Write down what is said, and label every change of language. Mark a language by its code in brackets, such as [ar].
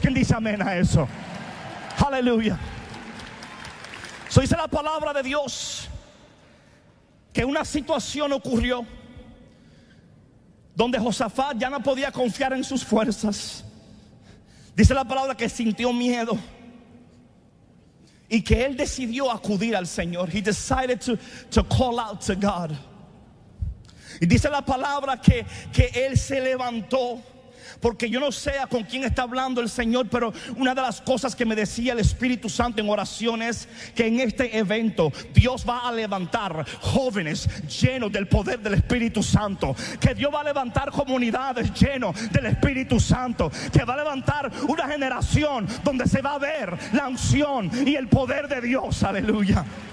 [es] ¿Quién dice amén a eso? Aleluya. So, dice la palabra de Dios que una situación ocurrió donde Josafat ya no podía confiar en sus fuerzas. Dice la palabra que sintió miedo y que él decidió acudir al Señor. [en] He decided to call out to God. [es] Y dice la palabra que él se levantó. Porque yo no sé a con quién está hablando el Señor, pero una de las cosas que me decía el Espíritu Santo en oración es que en este evento Dios va a levantar jóvenes llenos del poder del Espíritu Santo, que Dios va a levantar comunidades llenas del Espíritu Santo, que va a levantar una generación donde se va a ver la unción y el poder de Dios. Aleluya.